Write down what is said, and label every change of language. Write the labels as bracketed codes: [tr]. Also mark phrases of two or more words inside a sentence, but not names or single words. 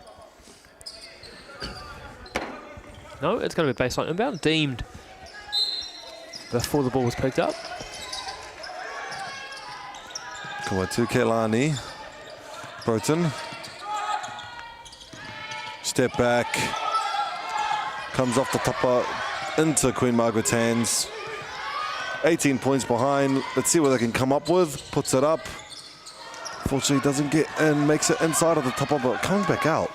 [en] No, it's going to be baseline inbound. Deemed before the ball was picked up. Kawatu Kelani. Broughton. Step back. Comes off the tapa into Queen Margaret's hands. 18 points behind. Let's see what they can come up with. Puts it up. Fortunately, doesn't get in. Makes it inside of the tapa, but comes back out.